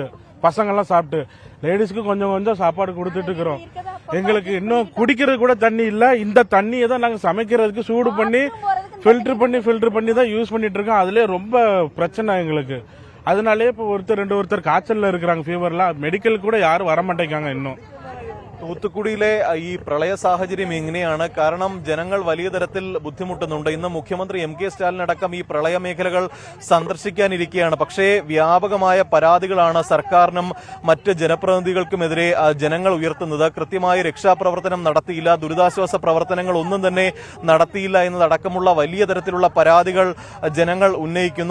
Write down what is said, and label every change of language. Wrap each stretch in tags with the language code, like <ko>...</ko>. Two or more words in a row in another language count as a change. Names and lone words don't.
<ta>பசங்கெல்லாம் சாப்பிட்டு லேடிஸ்க்கு கொஞ்சம் சாப்பாடு கொடுத்துட்டு இருக்கிறோம். எங்களுக்கு இன்னும் குடிக்கிறது கூட தண்ணி இல்ல. இந்த தண்ணியை தான் நாங்க சமைக்கிறதுக்கு சூடு பண்ணி ஃபில்டர் பண்ணி தான் யூஸ் பண்ணிட்டு இருக்கோம். அதுலயே ரொம்ப பிரச்சனை எங்களுக்கு. அதனாலே இப்ப ஒருத்தர் காய்ச்சல்ல இருக்கிறாங்க, ஃபீவர்லாம். மெடிக்கல் கூட யாரும் வர மாட்டேங்காங்க இன்னும்.</ta> <ml>തൂത്തുക്കുടിയിലെ ഈ പ്രളയ സാഹചര്യം എങ്ങനെയാണ്? കാരണം ജനങ്ങൾ വലിയ തരത്തിൽ ബുദ്ധിമുട്ടുന്നുണ്ട്. ഇന്ന് മുഖ്യമന്ത്രി MK സ്റ്റാലിൻ അടക്കം ഈ പ്രളയ മേഖലകൾ സന്ദർശിക്കാനിരിക്കുകയാണ്. പക്ഷേ വ്യാപകമായ പരാതികളാണ് സർക്കാരിനും മറ്റ് ജനപ്രതിനിധികൾക്കുമെതിരെ ജനങ്ങൾ ഉയർത്തുന്നത്. കൃത്യമായി രക്ഷാപ്രവർത്തനം നടത്തിയില്ല, ദുരിതാശ്വാസ പ്രവർത്തനങ്ങൾ ഒന്നും തന്നെ നടത്തിയില്ല എന്നതടക്കമുള്ള വലിയ തരത്തിലുള്ള പരാതികൾ ജനങ്ങൾ ഉന്നയിക്കുന്നു.</ml>